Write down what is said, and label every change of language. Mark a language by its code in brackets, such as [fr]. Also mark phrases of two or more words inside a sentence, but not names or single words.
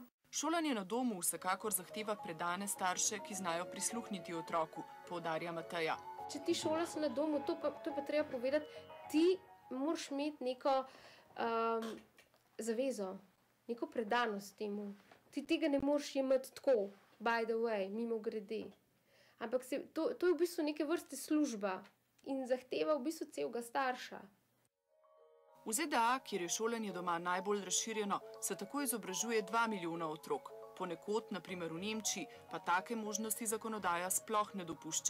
[sl] Šolanje na domu vsekakor zahteva predane starše, ki znajo prisluhniti otroku, poudarja Mateja. če ti šolaš na domu, to pa treba povedati, ti moraš imeti neko zavezo, neko predanost temu. Ti tega ne moreš imeti tako, [en] by the way, [sl] mimo grede. Ampak to je v bistvu neke vrste služba in zahteva v bistvu celega starša. V ZDA, kjer je šolanje doma najbolj razširjeno, se tako izobražuje 2 milijona otrok. Ponekod, naprimer v Nemčiji, pa take možnosti zakonodaja sploh ne dopušča.